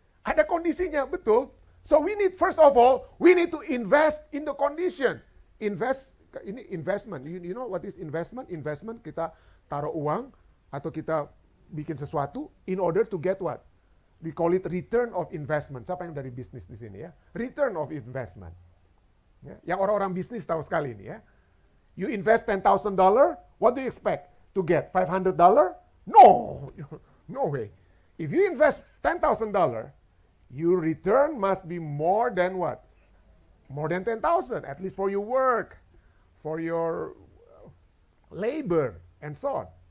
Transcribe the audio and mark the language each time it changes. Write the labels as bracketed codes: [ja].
[id] Ada kondisinya, betul. [en] So we need, first of all, we need to invest in the condition. Ini investment. You know what is investment? Investment, [id] kita taruh uang atau kita bikin sesuatu [en] in order to get what? We call it return of investment. [id] Siapa yang dari bisnis di sini ya? [en] Return of investment. [id] Ya, yang orang-orang bisnis tahu sekali ini ya. [en] You invest $10,000, what do you expect to get? $500? No, no way. If you invest $10,000, your return must be more than what? More than 10,000, at least for your work, for your labor, and so on.